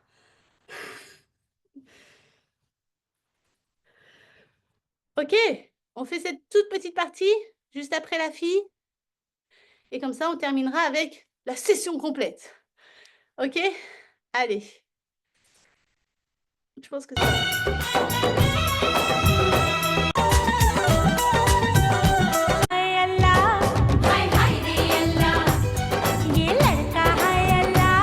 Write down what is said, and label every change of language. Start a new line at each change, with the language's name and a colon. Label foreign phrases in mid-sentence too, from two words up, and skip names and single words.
French: Ok, on fait cette toute petite partie juste après la fille. Et comme ça, on terminera avec la session complète. Ok? Allez. Je pense que
Hindi: हाय हाय रे अल्लाह ये लड़का है अल्लाह